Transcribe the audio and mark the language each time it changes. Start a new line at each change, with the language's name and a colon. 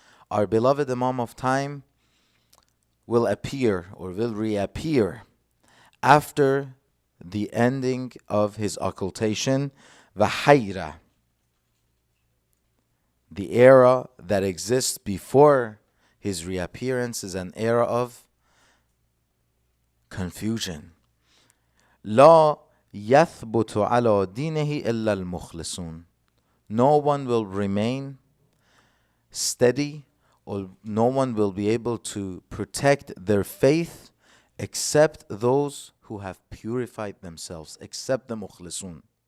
English: Our beloved Imam of time will appear or will reappear after the ending of his occultation, وَحَيْرَةٍ. The era that exists before his reappearance is an era of confusion.
Arabic: لا يثبت على دينه إلا المخلصون.
English: No one will remain steady, or no one will be able to protect their faith except those who have purified themselves, except the mukhlisun.